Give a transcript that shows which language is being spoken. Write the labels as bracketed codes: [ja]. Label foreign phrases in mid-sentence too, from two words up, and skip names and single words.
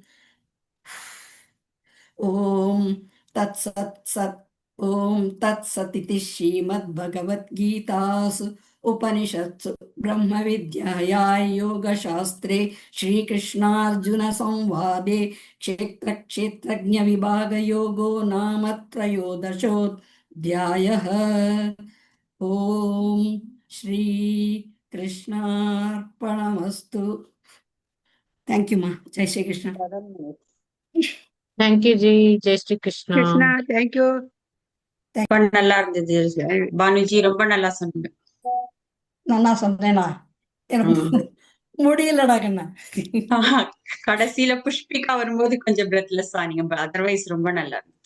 [sa] ॐ तत्सदिति श्रीमद्भगवद्गीतासु उपनिषत्सु ब्रह्मविद्यायां योगशास्त्रे श्रीकृष्णार्जुनसंवादे क्षेत्रक्षेत्रज्ञविभागयोगो नाम त्रयोदशोऽध्यायः। ॐ श्रीकृष्णार्पणमस्तु। [en] Thank you [hi] माँ। जय श्री कृष्ण। [en] Thank you, Ji. [hi] जय श्री कृष्ण. [ta] கிருஷ்ணா, தேங்க்யூ. ரொம்ப நல்லா இருந்தது பானுஜி, ரொம்ப நல்லா சொன்னீங்க. நான் சொன்னேனா? எனக்கு முடியலடா கண்ணா. கடைசியில புஷ்பிகா வரும்போது கொஞ்சம் பிரெத்லெஸ் ஆனீங்க, அதர்வைஸ் ரொம்ப நல்லா இருந்தது.